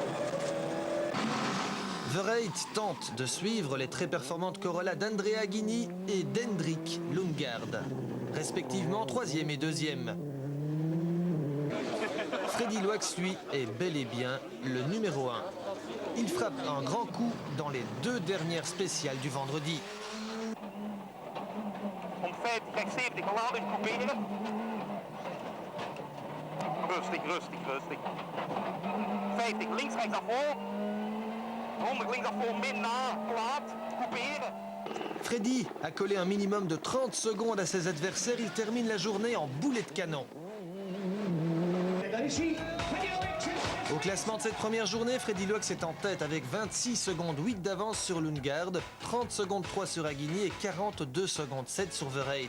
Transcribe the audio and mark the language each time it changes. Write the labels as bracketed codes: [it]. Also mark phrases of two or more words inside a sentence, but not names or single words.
[fr] Over-8 tente de suivre les très performantes Corolla d'Andrea Aghini et d'Hendrik Lundgaard, respectivement 3e et 2e. Freddy Loax, lui, est bel et bien le numéro 1. Il frappe un grand coup dans les 2 dernières spéciales du vendredi. [nl] Om 50, 70, geladen proberen. Rustig, rustig, rustig. 50, links, rechts naar voor. 100 links naar voor, min na, plat, couperen. [fr] Freddy a collé un minimum de 30 secondes à ses adversaires. Il termine la journée en boulet de canon. Au classement de cette première journée, Freddy Loax est en tête avec 26 secondes 8 d'avance sur Lundgaard, 30 secondes 3 sur Aghini et 42 secondes 7 sur Over-8.